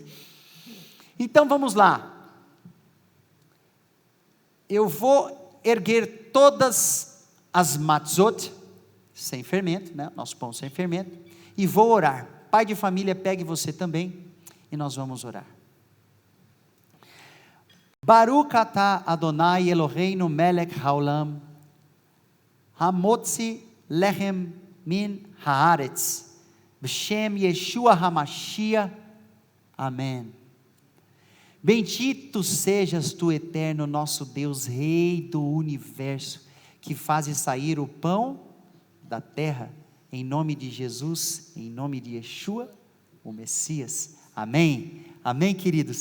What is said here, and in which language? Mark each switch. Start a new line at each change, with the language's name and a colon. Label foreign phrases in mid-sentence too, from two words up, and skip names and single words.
Portuguese: Então vamos lá, eu vou erguer todas as matzot, sem fermento, né? Nosso pão sem fermento, e vou orar. Pai de família, pegue você também, e nós vamos orar.
Hebrew: ברוך אתה אדוני אלוהינו מלך העולם, המוציא לחם מן הארץ, בשם ישוע המשיח,
Portuguese: amém. Bendito sejas tu, eterno nosso Deus, Rei do universo, que fazes sair o pão da terra, em nome de Jesus, em nome de Yeshua, o Messias, amém, amém, queridos.